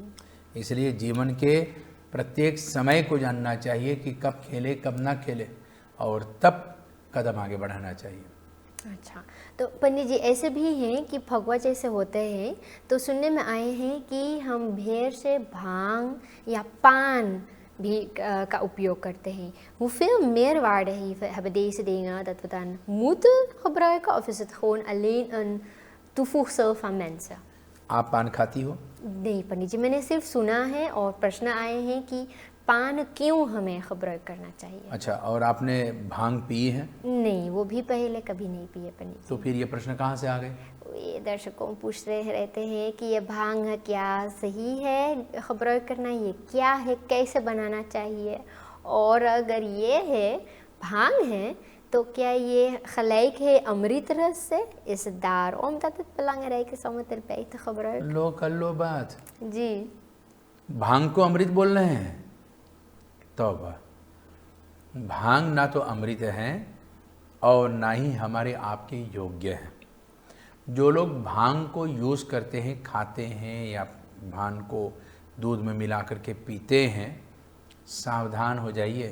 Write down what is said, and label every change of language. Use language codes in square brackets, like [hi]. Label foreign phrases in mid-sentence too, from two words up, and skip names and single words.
[hns] इसलिए जीवन के प्रत्येक समय को जानना चाहिए कि कब खेले कब ना खेले और तब कदम आगे बढ़ाना चाहिए। अच्छा, तो पंडित जी ऐसे भी हैं कि फगवा जैसे होते हैं तो सुनने में आए हैं कि हम भेड़ से भांग या पान भी का उपयोग करते हैं। [nl] Hoeveel meerwaarde hebben deze dingen dat we dan moeten gebruiken of is het gewoon alleen een toevoegsel van mensen? [hns] आप पान खाती हो? नहीं पंडित जी, मैंने सिर्फ सुना है और प्रश्न आए हैं कि पान क्यों हमें खबर करना चाहिए। अच्छा, और आपने भांग पी है? नहीं, वो भी पहले कभी नहीं पिए पंडित जी। तो फिर ये प्रश्न कहाँ से आ गए? ये दर्शकों पूछ रहे रहते हैं कि ये भांग क्या सही है खबर करना, ये क्या है, कैसे बनाना चाहिए, और अगर ये है भांग है तो क्या ये gelijk है अमृत रस से? [nl] Is het daarom dat het belangrijk is om het erbij te gebruiken? [hns] लो कर लो बात जी। भांग को अमृत बोल रहे हैं? तौबा, भांग ना तो अमृत है और ना ही हमारे आपके योग्य है। जो लोग भांग को यूज़ करते हैं, खाते हैं या भांग को दूध में मिला करके पीते हैं, सावधान हो जाइए।